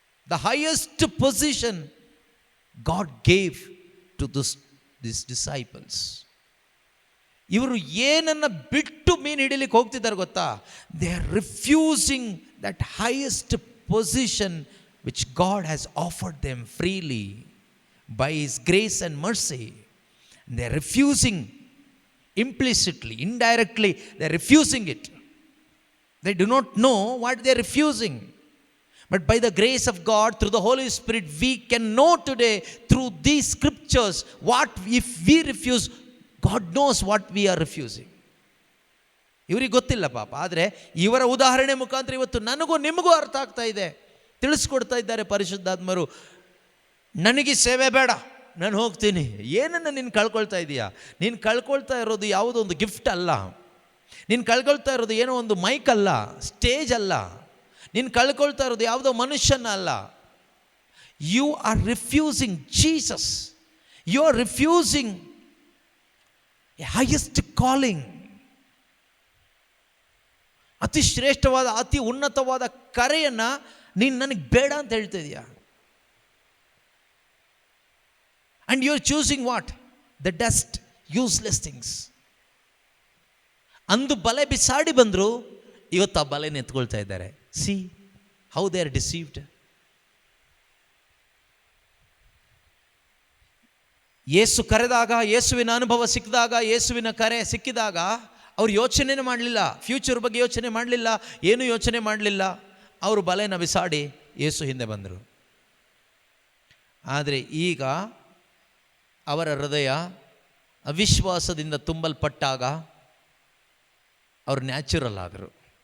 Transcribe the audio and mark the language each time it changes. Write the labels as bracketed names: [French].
[English] The highest position God gave to this disciples. [Kannada] ಇವರು ಏನನ್ನ ಬಿಟ್ಟು ಮೀನು ಹಿಡಿಲಿಕ್ಕೆ ಹೋಗ್ತಿದ್ದಾರೆ ಗೊತ್ತಾ? [English] They are refusing that highest position which God has offered them freely by His grace and mercy. They are refusing implicitly, indirectly, they are refusing it. They do not know what they are refusing. But by the grace of God, through the Holy Spirit, we can know today through these scriptures what if we refuse, God knows what we are refusing. [Kannada] ಇವರಿಗೆ ಗೊತ್ತಿಲ್ಲ ಪಾಪ, ಆದರೆ ಇವರ ಉದಾಹರಣೆ ಮುಖಾಂತರ ಇವತ್ತು ನನಗೂ ನಿಮಗೂ ಅರ್ಥ ಆಗ್ತಾ ಇದೆ, ತಿಳಿಸ್ಕೊಡ್ತಾ ಇದ್ದಾರೆ ಪರಿಶುದ್ಧಾತ್ಮರು. ನನಗೆ ಸೇವೆ ಬೇಡ, ನಾನು ಹೋಗ್ತೀನಿ. ಏನನ್ನು ನೀನು ಕಳ್ಕೊಳ್ತಾ ಇದೀಯಾ? ನೀನು ಕಳ್ಕೊಳ್ತಾ ಇರೋದು ಯಾವುದೋ ಒಂದು ಗಿಫ್ಟ್ ಅಲ್ಲ. ನೀನು ಕಳ್ಕೊಳ್ತಾ ಇರೋದು ಏನೋ ಒಂದು ಮೈಕ್ ಅಲ್ಲ, ಸ್ಟೇಜ್ ಅಲ್ಲ. ನೀನು ಕಳ್ಕೊಳ್ತಾ ಇರೋದು ಯಾವುದೋ ಮನುಷ್ಯನ ಅಲ್ಲ. [English] You are refusing Jesus. You are refusing a highest calling. [Kannada] ಅತಿ ಶ್ರೇಷ್ಠವಾದ, ಅತಿ ಉನ್ನತವಾದ ಕರೆಯನ್ನು ನೀನು ನನಗೆ ಬೇಡ ಅಂತ ಹೇಳ್ತಾ ಇದೀಯಾ. [English] And you are choosing what? The dust, useless things. [Kannada] ಅಂದು ಬಲೆ ಬಿಸಾಡಿ ಬಂದರು, ಇವತ್ತು ಆ ಬಲೆನ ಎತ್ಕೊಳ್ತಾ ಇದ್ದಾರೆ. [English] See how they are deceived. [Kannada] ಯೇಸು ಕರೆದಾಗ, ಯೇಸುವಿನ ಅನುಭವ ಸಿಕ್ಕಿದಾಗ, ಯೇಸುವಿನ ಕರೆ ಸಿಕ್ಕಿದಾಗ ಅವ್ರು ಯೋಚನೆ ಮಾಡಲಿಲ್ಲ, ಫ್ಯೂಚರ್ ಬಗ್ಗೆ ಯೋಚನೆ ಮಾಡಲಿಲ್ಲ, ಏನು ಯೋಚನೆ ಮಾಡಲಿಲ್ಲ. ಅವರು ಬಲೆನ ಬಿಸಾಡಿ ಯೇಸು ಹಿಂದೆ ಬಂದರು. ಆದರೆ ಈಗ ಅವರ ಹೃದಯ ಅವಿಶ್ವಾಸದಿಂದ ತುಂಬಲ್ಪಟ್ಟಾಗ ಅವರು ನ್ಯಾಚುರಲ್ ಆದರು.